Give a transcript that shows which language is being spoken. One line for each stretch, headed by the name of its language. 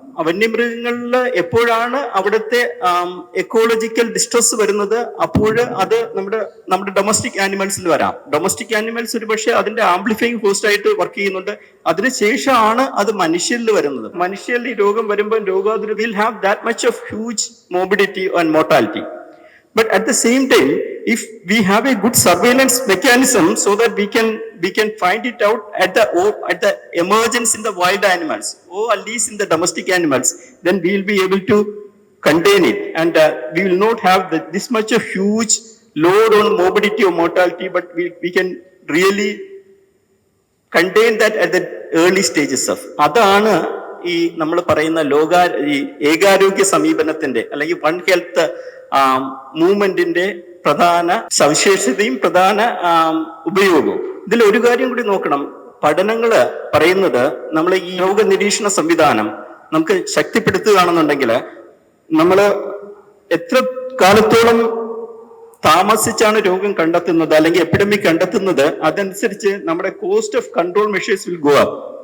Malayalam: വന്യമൃഗങ്ങളിൽ എപ്പോഴാണ് അവിടുത്തെ ecological distress വരുന്നത്, അപ്പോൾ അത് നമ്മുടെ ഡൊമസ്റ്റിക് ആനിമൽസിൽ വരാം. ഡൊമസ്റ്റിക് ആനിമൽസ് ഒരു പക്ഷേ അതിന്റെ ആംപ്ലിഫൈങ് ഹോസ്റ്റ് ആയിട്ട് വർക്ക് ചെയ്യുന്നുണ്ട്. അതിനുശേഷമാണ് അത് മനുഷ്യരിൽ വരുന്നത്. മനുഷ്യരിൽ ഈ രോഗം വരുമ്പോൾ രോഗാതുരത
English: Will have that much of huge morbidity and mortality. But at the same time, if we have a good surveillance mechanism so that we can find it out at the emergence in the wild animals, or at least in the domestic animals, then we will be able to contain it, and we will not have this much of huge load on morbidity or mortality, but we can really contain that at the early stages of.
Malayalam: അതാണ് ഈ നമ്മൾ പറയുന്ന ഏകാരോഗ്യ സമീപനത്തിന്റെ അല്ലെങ്കിൽ one health മൂവ്മെന്റിന്റെ പ്രധാന സവിശേഷതയും പ്രധാന ഉപയോഗവും. ഇതിൽ ഒരു കാര്യം കൂടി നോക്കണം. പഠനങ്ങള് പറയുന്നത് നമ്മൾ ഈ രോഗനിരീക്ഷണ സംവിധാനം നമുക്ക് ശക്തിപ്പെടുത്തുകയാണെന്നുണ്ടെങ്കിൽ നമ്മൾ എത്ര കാലത്തോളം താമസിച്ചാണ് രോഗം കണ്ടെത്തുന്നത് അല്ലെങ്കിൽ എപ്പിഡമിക് കണ്ടെത്തുന്നത്, അതനുസരിച്ച് നമ്മുടെ
English: Cost of control measures will go up.